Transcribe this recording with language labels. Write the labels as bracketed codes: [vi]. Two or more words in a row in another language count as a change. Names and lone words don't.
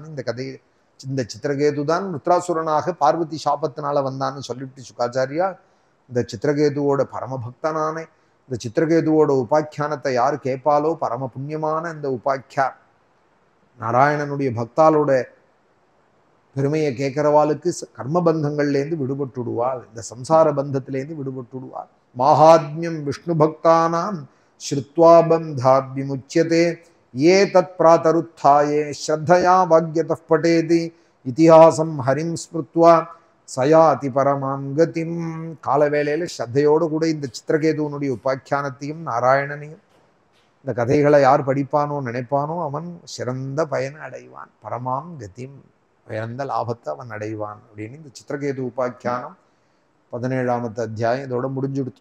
[ta] இந்த சித்திரகேது தான் விருத்ராசுரனாக பார்வதி சாபத்தினால வந்தான்னு சொல்லிவிட்டு சுகாச்சாரியா இந்த சித்திரகேதுவோட பரமபக்தனான இந்த சித்திரகேதுவோட உபாக்கியானத்தை யார் கேட்பாலோ பரம புண்ணியமான இந்த உபாக்கியா நாராயணனுடைய பக்தாலோட பெருமையை கேட்கிறவாளுக்கு கர்மபந்தங்கள்லேருந்து விடுபட்டுடுவாள். இந்த சம்சார பந்தத்திலேருந்து விடுபட்டுடுவாள். [sa] माहात्म्यं विष्णु भक्तानां श्रुत्वा बन्धात् विमुच्यते ये तत्प्रातरुत्थाये श्रद्धया वाग्यतः पठेति इतिहासं हरिं स्मृत्वा सयाति परमां गतिम्. [ta] காலவேளையில் ஸ்ரத்தையோடு கூட இந்த சித்திரகேதுவனுடைய உபாக்கியானத்தையும் நாராயணனையும் இந்த கதைகளை யார் படிப்பானோ நினைப்பானோ அவன் சிறந்த பயனை அடைவான். [sa] परमां गतिम् [ta] உயர்ந்த லாபத்தை அவன் அடைவான் அப்படின்னு இந்த சித்திரகேது உபாக்கியானம் 17ஆம் அத்தியாயம் இதோட முடிஞ்சுடுத்து.